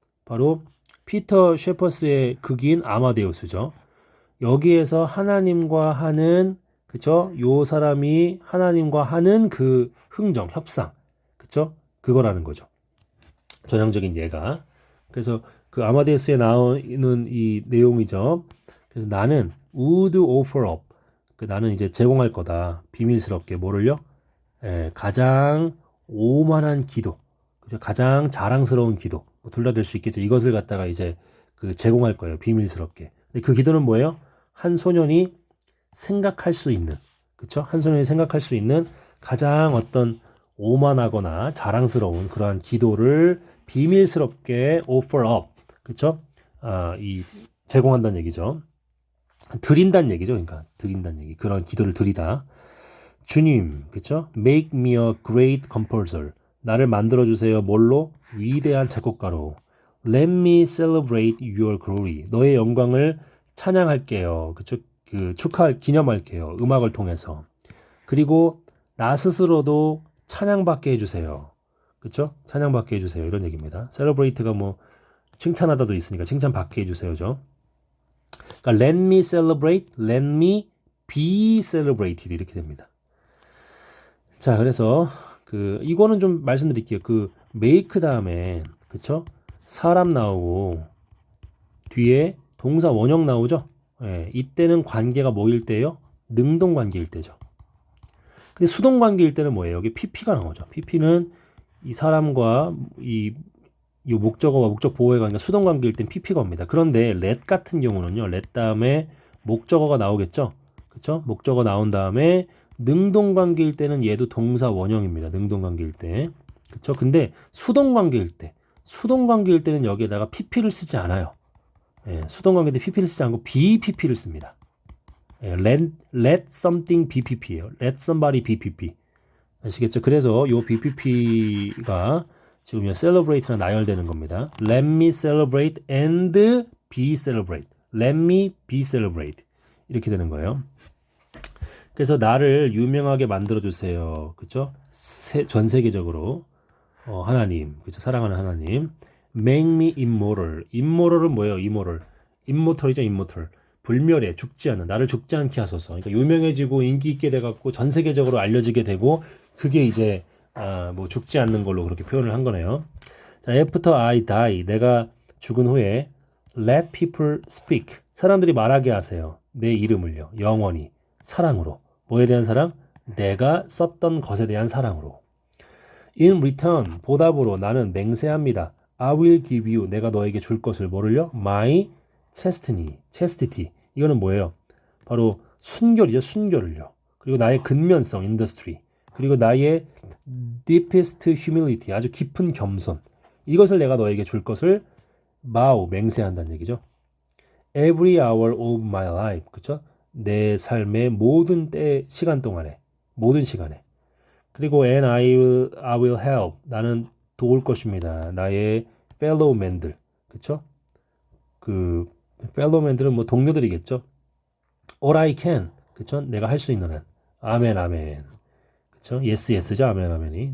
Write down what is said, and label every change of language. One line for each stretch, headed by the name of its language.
Korean: 바로 피터 셰퍼스의 극인 아마데우스죠. 여기에서 하나님과 하는 그쵸? 요 사람이 하나님과 하는 그 흥정, 협상, 그쵸? 그거라는 거죠. 전형적인 예가. 그래서 그 아마데우스에 나오는 이 내용이죠. 그래서 나는
English: would offer up.
Korean: 그 나는 이제 제공할 거다. 비밀스럽게 뭐를요? 가장 오만한 기도, 그죠? 가장 자랑스러운 기도, 뭐 둘 다 될 수 있겠죠. 이것을 갖다가 이제 그 제공할 거예요. 비밀스럽게. 근데 그 기도는 뭐예요? 한 소년이 생각할 수 있는, 그쵸? 한 소년이 생각할 수 있는 가장 어떤 오만하거나 자랑스러운 그러한 기도를 비밀스럽게
English: offer up,
Korean: 그쵸? 이 제공한다는 얘기죠. 드린다는 얘기죠. 그러니까 드린다는 얘기. 그런 기도를 드리다. 주님, 그쵸?
English: Make me a great composer.
Korean: 나를 만들어주세요. 뭘로? 위대한 작곡가로.
English: Let me celebrate your glory.
Korean: 너의 영광을 찬양할게요. 그쵸? 기념할게요. 음악을 통해서. 그리고 나 스스로도 찬양받게 해주세요. 그쵸? 찬양받게 해주세요. 이런 얘기입니다. celebrate가 뭐 칭찬하다도 있으니까 칭찬받게 해주세요죠. 그러니까
English: let me celebrate, let me be celebrated
Korean: 이렇게 됩니다. 자, 그래서 이거는 좀 말씀드릴게요. 그 make 다음에 그쵸? 사람 나오고 뒤에 동사 원형 나오죠? 예, 이때는 관계가 뭐일 때요? 능동 관계일 때죠. 근데 수동 관계일 때는 뭐예요? 여기 PP가 나오죠. PP는 이 사람과 이 목적어와 목적 보호의 관계가 수동 관계일 땐 PP가 옵니다. 그런데 let 같은 경우는요. let 다음에 목적어가 나오겠죠? 그쵸? 목적어 나온 다음에 능동 관계일 때는 얘도 동사 원형입니다. 능동 관계일 때. 그쵸? 근데 수동 관계일 때는 여기에다가 pp를 쓰지 않아요. 예, 수동 관계일 때 pp를 쓰지 않고 bpp를 씁니다. 예,
English: let something be pp
Korean: 예요.
English: let somebody be pp.
Korean: 아시겠죠? 그래서 요 BPP가 지금 요 celebrate랑 나열되는 겁니다.
English: Let me celebrate and be celebrate. Let me be celebrate.
Korean: 이렇게 되는 거예요. 그래서 나를 유명하게 만들어 주세요. 그렇죠? 전 세계적으로 하나님, 그렇죠? 사랑하는 하나님.
English: Make me immortal.
Korean: immortal은 뭐예요? immortal이죠, immortal. 불멸해, 죽지 않는, 나를 죽지 않게 하소서. 그러니까 유명해지고 인기 있게 돼갖고 전 세계적으로 알려지게 되고 그게 이제 뭐 죽지 않는 걸로 그렇게 표현을 한 거네요. 자,
English: after I die,
Korean: 내가 죽은 후에
English: let people speak.
Korean: 사람들이 말하게 하세요. 내 이름을요. 영원히 사랑으로. 뭐에 대한 사랑? 내가 썼던 것에 대한 사랑으로.
English: In return,
Korean: 보답으로 나는 맹세합니다.
English: I will give you,
Korean: 내가 너에게 줄 것을 뭐를요?
English: My chastity.
Korean: 이거는 뭐예요? 바로 순결이죠, 순결을요. 그리고 나의 근면성, industry. 그리고 나의
English: deepest humility,
Korean: 아주 깊은 겸손. 이것을 내가 너에게 줄 것을 맹세한다는 얘기죠.
English: Every hour of my life,
Korean: 그쵸? 내 삶의 모든 시간 동안에, 모든 시간에. 그리고
English: and I will help,
Korean: 나는 도울 것입니다. 나의 fellowman들, 그쵸? 그 fellowman들은 뭐 동료들이겠죠.
English: All I can,
Korean: 그쵸? 내가 할 수 있는 한. 아멘, 아멘. 그쵸? yes, yes죠. 아멘, 아멘이.